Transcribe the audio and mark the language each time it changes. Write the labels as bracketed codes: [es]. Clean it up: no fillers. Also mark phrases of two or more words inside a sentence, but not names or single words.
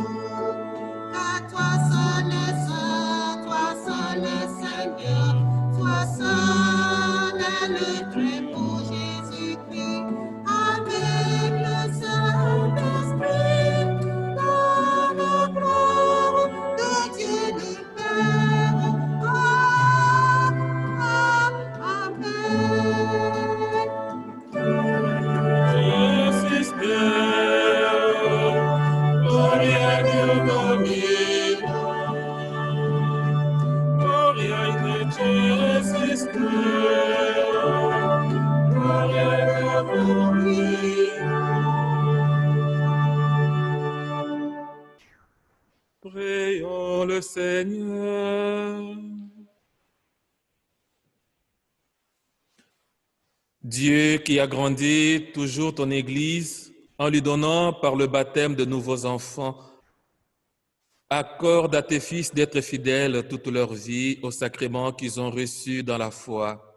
[fr] Car toi seul est saint, toi seul est Seigneur, toi seul est le Très-Beau Jésus-Christ, avec le Saint-Esprit, dans la gloire de Dieu le Père. Amen. [la] Jesus Christ, gloria [es] a Dios [la] Domino, gloria in Jesus Christ, gloria [es] a Dios [la] Domino. [fr] Prions le Seigneur. Dieu qui agrandit toujours ton Église en lui donnant par le baptême de nouveaux enfants, accorde à tes fils d'être fidèles toute leur vie aux sacrements qu'ils ont reçus dans la foi.